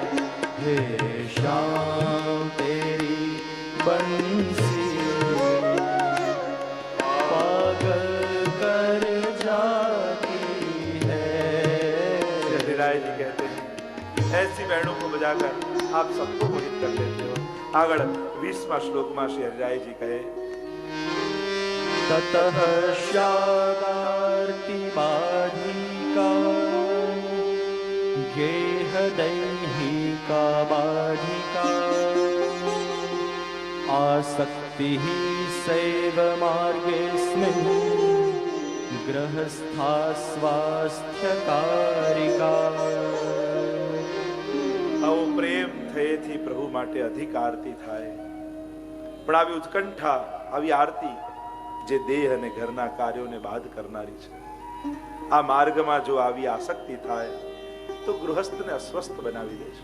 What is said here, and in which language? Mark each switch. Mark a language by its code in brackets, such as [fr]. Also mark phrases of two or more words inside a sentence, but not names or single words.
[hi] हे शाम तेरी बंसी पागल कर जाती है. राय जी कहते हैं ऐसी वेणु को बजाकर आप सबको मोहित कर लेते हो. [gu] આગળ 20મા શ્લોકમાં શ્રી હરિરાયજી કહે [sa] ततः श्यागार्ति बाधिका गेह दैहिका बाधिका आसक्ति सैव मार्गेऽस्मिन् गृहस्था સ્વાસ્થ્યકારિકા. [gu] આવો પ્રેમ થયેથી પ્રભુ માટે અધિક આરતી થાય. પણ આવી ઉત્કંઠા, આવી આરતી જે દેહ અને ઘરના કાર્યોને બાદ કરનારી છે. આ માર્ગમાં જો આવી આસક્તિ થાય તો ગૃહસ્થને અસ્વસ્થ બનાવી દે છે.